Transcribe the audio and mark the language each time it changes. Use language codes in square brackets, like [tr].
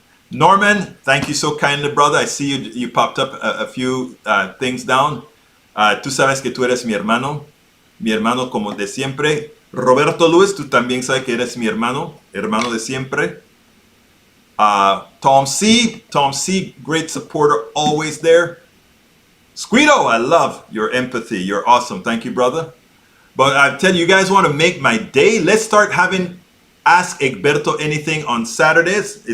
[en] Norman, thank you so kindly, brother. I see you popped up a few things down. [es] Tú sabes que tú eres mi hermano como de siempre. Roberto Luis, tú también sabes que eres mi hermano de siempre. [en] Tom C, great supporter, always there. Squito, I love your empathy. You're awesome. Thank you, brother. But I tell you guys want to make my day. Let's start having Ask Egberto Anything on Saturdays.